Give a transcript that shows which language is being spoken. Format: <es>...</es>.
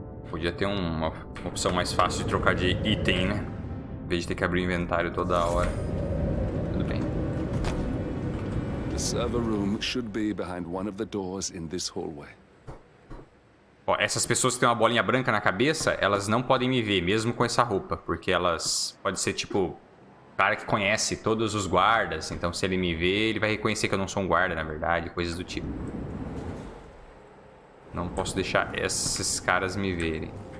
<pt>Podia ter uma opção mais fácil de trocar de item, né? Em vez de ter que abrir o inventário toda hora. Tudo bem.</pt> <en>The server room should be behind one of the doors in this hallway.</en> <pt>Ó, essas pessoas que têm uma bolinha branca na cabeça, elas não podem me ver, mesmo com essa roupa. Porque elas... Pode ser, tipo... cara que conhece todos os guardas. Então, se ele me ver, ele vai reconhecer que eu não sou um guarda, na verdade. Coisas do tipo. Não posso deixar esses caras me verem.</pt>